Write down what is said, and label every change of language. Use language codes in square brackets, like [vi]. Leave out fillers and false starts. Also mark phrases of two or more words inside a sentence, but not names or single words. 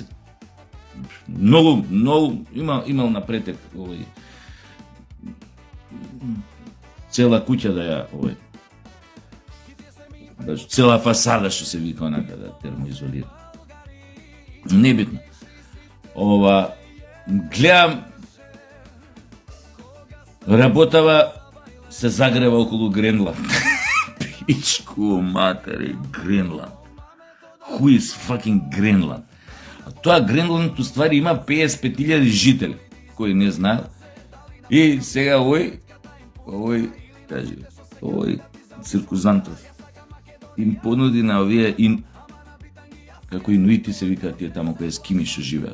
[mk] Многу имал напретек овој цела куќа да ја цела фасада што се вика онака да термоизолира. Небитно. Гледам работава се загрева околу Гренланд. Пичку матери, Гренланд. [en] Who is fucking Гренланд? [mk] А тоа Гренланд уствари има 55.000 жители, кои не знаат. И сега овој циркузантов им понуди на овие како инуити се викаат тие тамо кои ескими што живеат.